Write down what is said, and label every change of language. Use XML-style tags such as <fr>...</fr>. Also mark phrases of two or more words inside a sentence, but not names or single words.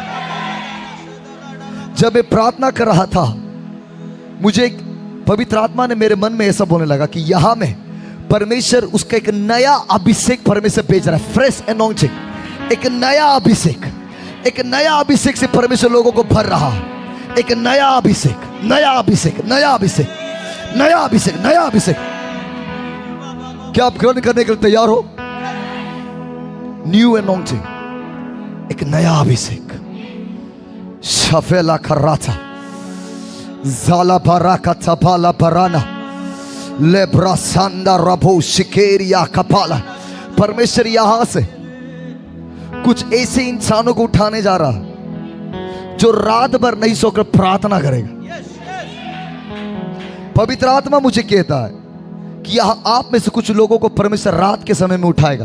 <hi>जब मैं प्रार्थना कर रहा था, मुझे एक पवित्र आत्मा ने मेरे मन में ऐसा बोलने लगा कि यहां में परमेश्वर उसका एक नया अभिषेक परमेश्वर भेज रहा है।</hi> <en>fresh anointing,</en> <hi>एक नया अभिषेक, एक नया अभिषेक से परमेश्वर लोगों को भर रहा है। एक नया अभिषेक, नया अभिषेक, नया अभिषेक, नया अभिषेक, नया अभिषेक। क्या आप ग्रहण करने के लिए तैयार हो?</hi> <en>new anointing,</en> <hi>एक नया अभिषेक। शफेला खर्राता ज़ाला बराका तबाला बराना लेब्रा सांदा रबो शिकेरिया कपाला। परमेश्वर यहां से कुछ ऐसे इंसानों को उठाने जा रहा जो रात भर नहीं सोकर प्रार्थना करेगा। पवित्र आत्मा मुझे कहता है कि यहां आप में से कुछ लोगों को परमेश्वर रात के समय में उठाएगा।</hi>